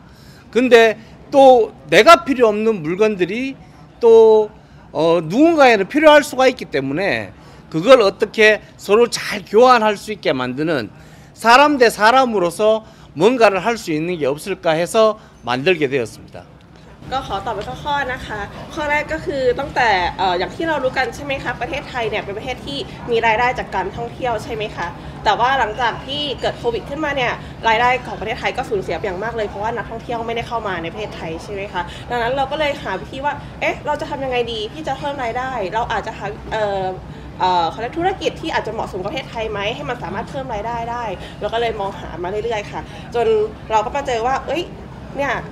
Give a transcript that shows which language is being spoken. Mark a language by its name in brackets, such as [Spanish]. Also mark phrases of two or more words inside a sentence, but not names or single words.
[Korean] 근데 또 내가 필요 없는 물건들이 또 누군가에는 필요할 수가 있기 때문에 그걸 어떻게 서로 잘 교환할 수 있게 만드는 사람 대 사람으로서 뭔가를 할 수 있는 게 없을까 해서 만들게 되었습니다. [Thai] ก็ขอตอบไปข้อนะคะข้อแรกก็คือตั้งแต่อย่างที่เรารู้กันใช่ไหมคะประเทศไทยเนี่ยเป็นประเทศที่มีรายได้จากการท่องเที่ยวใช่ไหมคะแต่ว่าหลังจากที่เกิดโควิดขึ้นมาเนี่ยรายได้ของประเทศไทยก็สูญเสียไปอย่างมากเลยเพราะว่านักท่องเที่ยวไม่ได้เข้ามาในประเทศไทยใช่ไหมคะดังนั้นเราก็เลยหาวิธีว่าเราจะทำยังไงดีที่จะเพิ่มรายได้เราอาจจะหาเขาเรียกธุรกิจที่อาจจะเหมาะสมกับประเทศไทยไหมให้มันสามารถเพิ่มรายได้ได้เราก็เลยมองหามาเรื่อยๆค่ะจนเราก็มาเจอว่าเนี่ย